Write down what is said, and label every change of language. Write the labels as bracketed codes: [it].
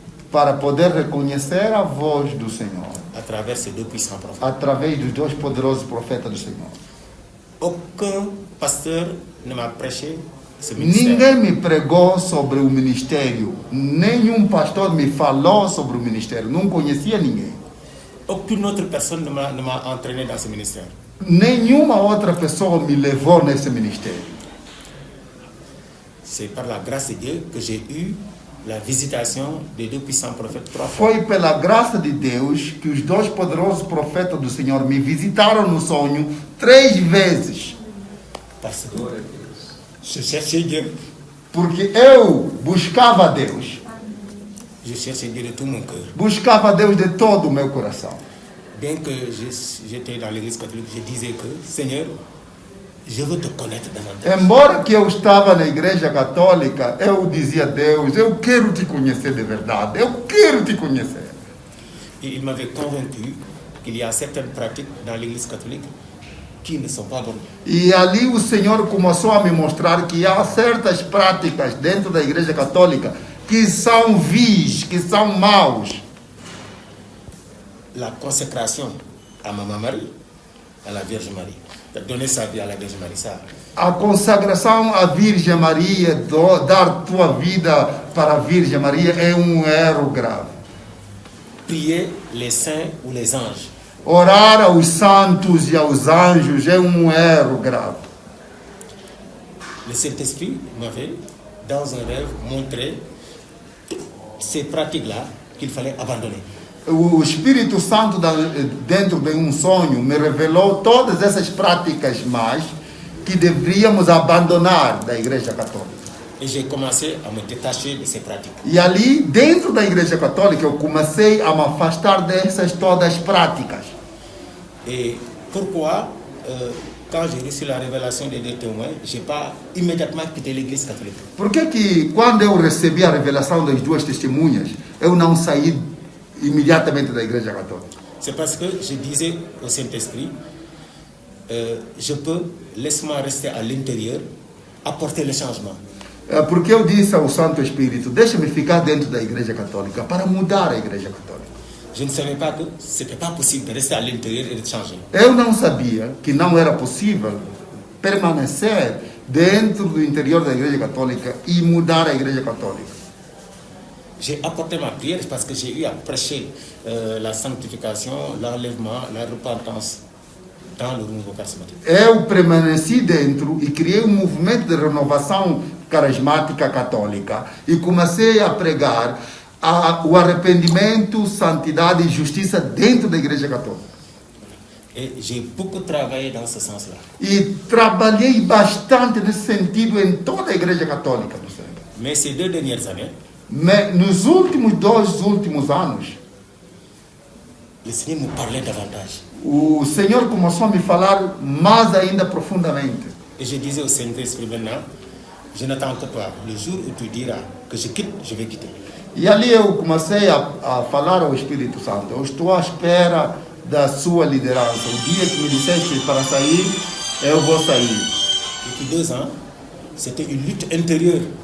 [pt] para poder reconhecer a voz do Senhor [fr] à travers ces 2 puissants prophètes. [pt] através dos 2 poderosos profetas do Senhor. [fr] Aucun pasteur ne m'a prêché ce ministère. [pt] Ninguém me pregou sobre o ministério, nenhum pastor me falou sobre o ministério, não conhecia ninguém. [fr] Aucune autre personne ne m'a entraîné dans ce ministère. [pt] Nenhuma outra pessoa me levou nesse ministério. [fr] C'est par la grâce de Dieu que j'ai eu la visitation des 2 puissants prophètes 3 fois. [pt] Foi pela graça de Deus que os 2 poderosos profetas do Senhor me visitaram no sonho 3 vezes. [fr] Parce que je cherchais Dieu. [pt] Porque eu buscava a Deus. [fr] Je cherchais Dieu de tout mon cœur. [pt] Buscava a Deus de todo o meu coração. [fr] Bien que j'étais dans l'église catholique, je disais que, Seigneur, je veux te connaître davantage. [pt] Embora que eu estava na igreja católica, eu dizia a Deus, eu quero te conhecer de verdade, eu quero te conhecer. [fr] Et il m'avait convaincu qu'il y a certaines pratiques dans l'Église catholique qui ne sont pas bonnes. [pt] E ali o Senhor começou a me mostrar que há certas práticas dentro da Igreja Católica que são vis, que são maus. [fr] La consécration à Maman Marie, à la Vierge Marie, de donner sa vie à la Vierge Marie, ça. [pt] A consagração à Virgem Maria, dar tua vida para a Virgem Maria é um erro grave. [fr] Prier les saints ou les anges. [pt] Orar aos santos e aos anjos é um erro grave. [fr] Le Saint-Esprit m'avait, dans un rêve, montré ces pratiques-là qu'il fallait abandonner. [pt] O Espírito Santo, dentro de um sonho, me revelou todas essas práticas más que deveríamos abandonar da Igreja Católica. [fr] Et j'ai commencé à me détacher de ces pratiques. [pt] E ali, dentro da Igreja Católica, eu comecei a me afastar dessas todas práticas. [fr] Et pourquoi, quand j'ai reçu la révélation des deux témoins, je n'ai pas immédiatement quitté l'Église catholique? [pt] Por que quando eu recebi a revelação das duas testemunhas, eu não saí imediatamente da Igreja Católica? [fr] C'est parce que je disais au Saint-Esprit, je peux, laisse-moi rester à l'intérieur, apporter le changement. [pt] Porque eu disse ao Santo Espírito, deixa-me ficar dentro da Igreja Católica para mudar a Igreja Católica. [fr] Je ne savais pas que ce n'était pas possible de rester à l'intérieur et de changer. [pt] Eu não sabia que não era possível permanecer dentro do interior da Igreja Católica e mudar a Igreja Católica. [fr] J'ai apporté ma prière parce que j'ai eu à prêcher la sanctification, l'enlèvement, la repentance dans le renouveau charismatique. [pt] Eu permaneci dentro e criei um movimento de renovação carismática católica e comecei a pregar o arrependimento, santidade e justiça dentro da Igreja Católica. [fr] Et j'ai beaucoup travaillé dans ce sens-là. [pt] E trabalhei bastante nesse sentido em toda a Igreja Católica do Senegal. [fr] Mais ces 2 dernières années, [pt] Nos dois últimos anos, [fr] le Seigneur me parlait davantage. [pt] o Senhor começou a me falar mais ainda profundamente. [fr] Et je disais au Saint-Esprit maintenant, je n'attends que toi. Le jour où tu diras que je quitte, je vais quitter. [pt] E ali eu comecei a falar ao Espírito Santo. Eu estou à espera da sua liderança. O dia que me disseste para sair, eu vou sair. [fr] Depuis 2 ans, c'était une lutte intérieure.